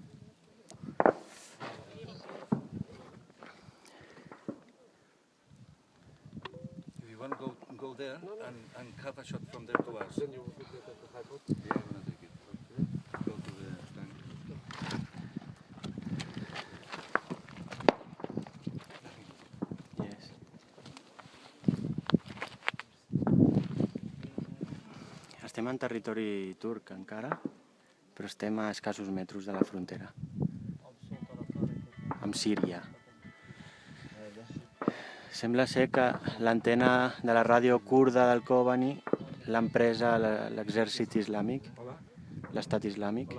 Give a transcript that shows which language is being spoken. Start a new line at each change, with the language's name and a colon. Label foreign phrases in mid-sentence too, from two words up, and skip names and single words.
English: If you want, go there and have a shot from there to us. Then you will get the high pot. Yeah, I'm gonna take it. Go to the tank. Yes.
Catalan: Estem en territori turc encara, però estem a escassos metres de la frontera, amb Síria. Sembla ser que l'antena de la ràdio kurda del Kobani l'han presa l'exèrcit islàmic, l'estat islàmic.